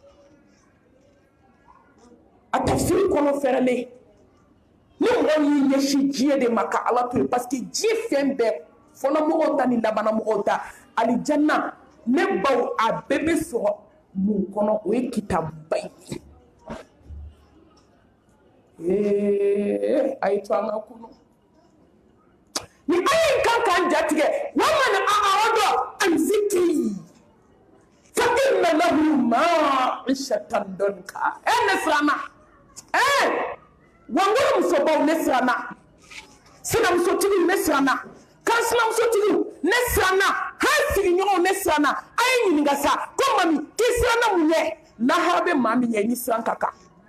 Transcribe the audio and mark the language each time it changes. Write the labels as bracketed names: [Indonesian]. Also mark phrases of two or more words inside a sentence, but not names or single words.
[Bambara] a tafsiri kɔnɔ fɛrɛlen ni mɔgɔ y'i ɲɛsin diɲɛ de ma ka ala to yen parce que diɲɛ fɛn bɛɛ fɔlɔmɔgɔw ta ni labanamɔgɔw ta alijanna ne baw a bɛɛ bɛ sɔrɔ mun kɔnɔ o ye kitabuba ye a ye to an ka kunu ni ala in kan k'an jatigɛ [Arabic] ومن أعرض عن ذكري فإن له معيشة ضنكا [Bambara] ne siranna wangolo musobaw ne siranna sinamusotigiw ne siranna kansinamusotigiw ne siranna han sigiɲɔgɔnw ne siranna a ye ɲininka sa ko mami k'i siranna mun ye lahara bɛ maa min ɲɛ i ni siran ka kan